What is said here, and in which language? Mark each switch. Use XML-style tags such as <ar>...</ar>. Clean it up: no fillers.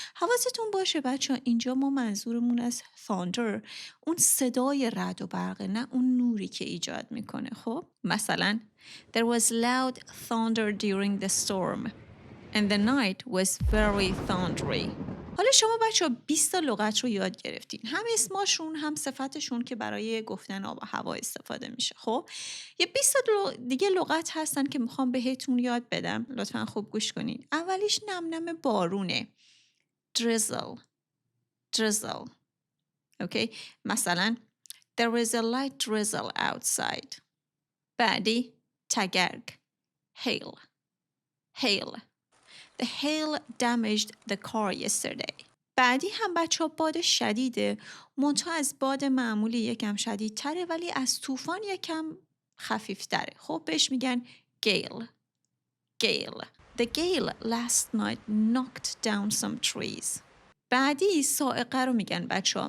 <fa>حواستون باشه بچه ها اینجا ما منظورمون از thunder اون صدای رعد و برقه نه اون نوری که ایجاد میکنه. خب مثلا</fa> <en>There was loud thunder during the storm and the night was very thundery.</en> <fa>حالا شما بچه ها 20 تا لغت رو یاد گرفتین. هم اسماشون هم صفتشون که برای گفتن آب و هوا استفاده میشه. خب یه 20 تا دیگه لغت هستن که میخوام بهتون یاد بدم. لطفا خوب گوش کنین. اولیش نم بارونه. drizzle. اوکی؟ مثلا</fa> <en>There is a light drizzle outside.</en> <fa>بعدی تگرگ.</fa> <en>hail. The hail damaged the car yesterday.</en> <fa>بعدی هم بچه ها باد شدیده. منتها از باد معمولی یکم شدیدتره ولی از طوفان یکم خفیفتره. خب بهش میگن gale.</fa> <en>The gale last night knocked down some trees.</en> <fa>بعدی صاعقه رو میگن بچه ها.</fa>